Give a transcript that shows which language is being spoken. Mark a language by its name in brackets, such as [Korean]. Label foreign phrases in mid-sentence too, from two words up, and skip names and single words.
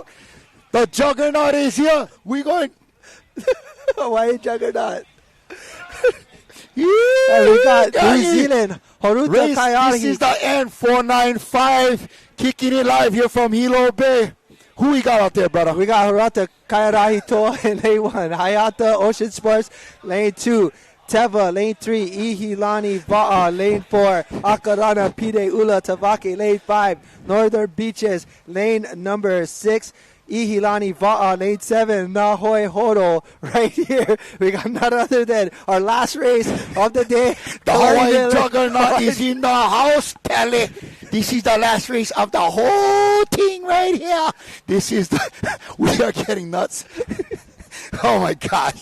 [English] The juggernaut is here. We're going. Why juggernaut? Yeah, we got New Zealand. Horuta Kaiarahi. This is the N495 kicking it live here from Hilo Bay. Who we got out there, brother? We got Horuta Kaiarahi Toa in lane 1. Hayata Ocean Sports, lane 2. Teva, lane 3. Ihilani Va'a, lane 4. Akarana Pide Ula Tavake, lane 5. Northern Beaches, lane number 6. Ihilani Va'a, lane 7, Nahoe Horo, right here. We got none other than our last race of the day. The Hawaiian juggernaut is in the house, Pele. This is the last race of the whole thing right here. This is we are getting nuts. Oh, my gosh.